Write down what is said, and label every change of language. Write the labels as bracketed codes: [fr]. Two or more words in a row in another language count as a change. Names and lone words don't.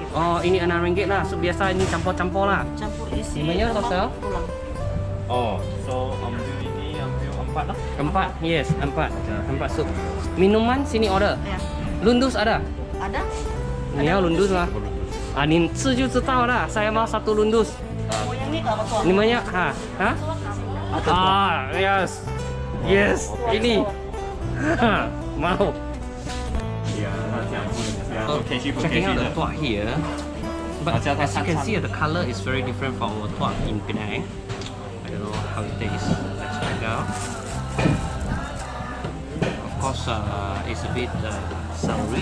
[ms] Oh, ini RM6 lah. Sup biasa ini campur-campur lah. Campur isi. Namanya total? Tulang. Oh, so ambil ini ambil 4 lah. 4, yes, 4 sup. Minuman sini order. Ya. Lundus ada? Ada? Ni ya Lundus lah. Ni [zh] 吃就知道了. [ms] Saya mau 1 Lundus. Oh, yang ni kalau tuak. Ni banyak yes. Yes, ini. Mau. [en] Checking out the tuak here. But as you can see, the color is very different from our tuak in Penang. I don't know how it tastes. Let's check out. Of course, it's a bit soury.